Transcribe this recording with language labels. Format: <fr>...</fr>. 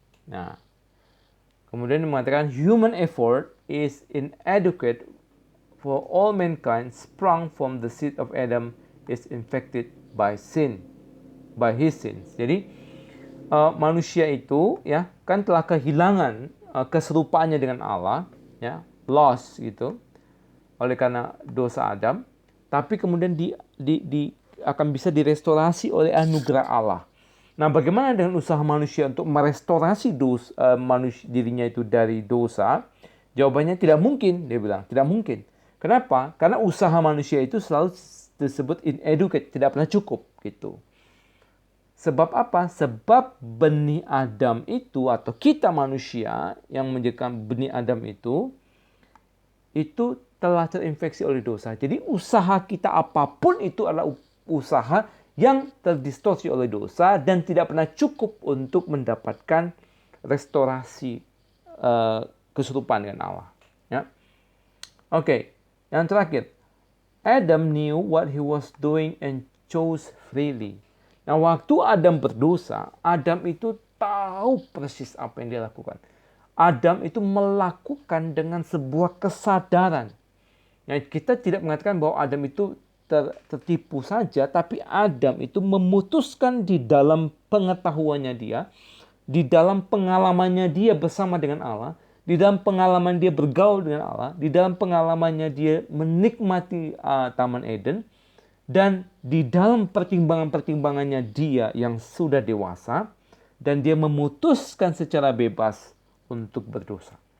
<id>Nah, kemudian dia mengatakan</id> <en>human effort is inadequate for all mankind sprung from the seed of Adam is infected by sin, by his sins.</en> <id>Jadi manusia itu ya kan telah kehilangan keserupaannya dengan Allah ya, lost gitu oleh karena dosa Adam, tapi kemudian akan bisa direstorasi oleh anugerah Allah. Nah, bagaimana dengan usaha manusia untuk merestorasi dirinya itu dari dosa? Jawabannya tidak mungkin, dia bilang, tidak mungkin. Kenapa? Karena usaha manusia itu selalu disebut inadequate, tidak pernah cukup gitu. Sebab apa? Sebab benih Adam itu atau kita manusia yang menjadikan benih Adam itu telah terinfeksi oleh dosa. Jadi usaha kita apapun itu adalah usaha yang terdistorsi oleh dosa dan tidak pernah cukup untuk mendapatkan restorasi keserupaan dengan Allah. Ya. Oke, yang terakhir,</id> <en>Adam knew what he was doing and chose freely.</en> <id>Nah, waktu Adam berdosa, Adam itu tahu persis apa yang dia lakukan. Adam itu melakukan dengan sebuah kesadaran. Nah, kita tidak mengatakan bahwa Adam itu tertipu saja, tapi Adam itu memutuskan di dalam pengetahuannya dia, di dalam pengalamannya dia bersama dengan Allah, di dalam pengalaman dia bergaul dengan Allah, di dalam pengalamannya dia menikmati Taman Eden, dan di dalam pertimbangan-pertimbangannya dia yang sudah dewasa, dan dia memutuskan secara bebas untuk berdosa.</id>